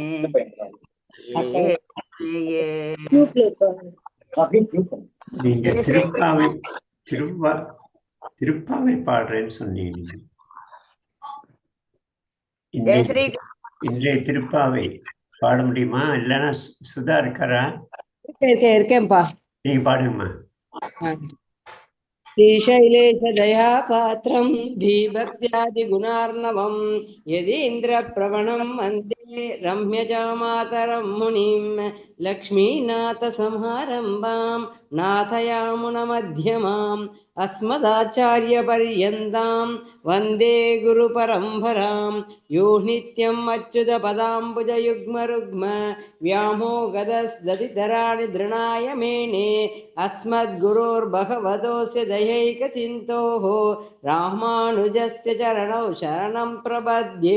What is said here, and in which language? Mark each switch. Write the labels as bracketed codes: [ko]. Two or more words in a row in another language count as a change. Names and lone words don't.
[ta] நீங்க திருப்பாவை பாடுறேன்னு சொன்னீங்க. இன்றைய திருப்பாவை பாட முடியுமா? இல்லைன்னா சுதா இருக்காரா? இருக்கேன்பா. நீங்க பாடுங்கம்மா. [sa] श्रीशैलेश दया पात्रं धीभक्त्यादि गुणार्णवं यदीन्द्र प्रवणं वन्दे रम्यजामातरं मुनिं लक्ष्मीनाथ संहारम्भां नाथयामुनमध्यमाम् अस्मदाचार्यपर्यन्तां वन्दे गुरुपरम्परां यो नित्यम् अच्युतपदाम्बुजयुग्मरुग्म व्यामोगदस्दधिधराणि दृणाय मेने अस्मद्गुरोर्भगवतोऽस्य दयैकचिन्तोः रामानुजस्य चरणौ शरणं प्रपद्ये.